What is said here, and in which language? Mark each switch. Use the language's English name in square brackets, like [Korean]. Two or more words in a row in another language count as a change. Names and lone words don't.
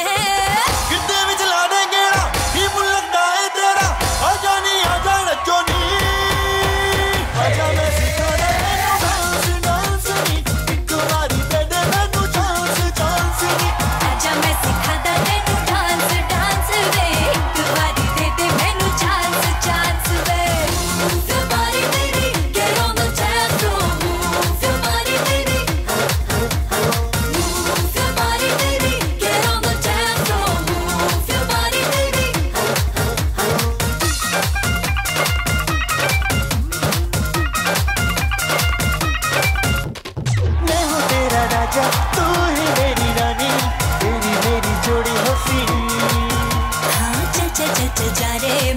[Punjabi] ਕਿਤੇ ਵਿੱਚ ਲਾ ਦੇ ਗੇੜਾ ਕੀ ਮੁੱਲਦਾ ਹੈ ਤੇਰਾ, ਆਜਾ ਨੀ ਆਜਾ ਨੱਚੋ ਨੀ, ਆਜਾ ਮੈਂ ਸਿਖਾ ਦੇ [English] dance dance [Punjabi] ਨੀ, ਇੱਕ ਬਾਰੀ ਦੇ ਦੇ ਮੈਨੂੰ [English] chance chance [Punjabi] नी, ਆਜਾ ਮੈਂ ਸਿਖਾ ਦਾ ਤੈਨੂੰ [English] dance dance [Punjabi] ਵੇ, ਇੱਕ ਬਾਰੀ ਦੇ ਦੇ ਮੈਨੂੰ [English] chance chance [Punjabi] वे। [English] Move your body baby, get on the dance floor. Move your body baby, move your body baby, get on the dance floor. Move your body baby. [Hindi] मैं हूँ तेरा राजा तू ही मेरी रानी, तेरी मेरी जोड़ी हंसी। हाँ चल चल चल चल जा रे,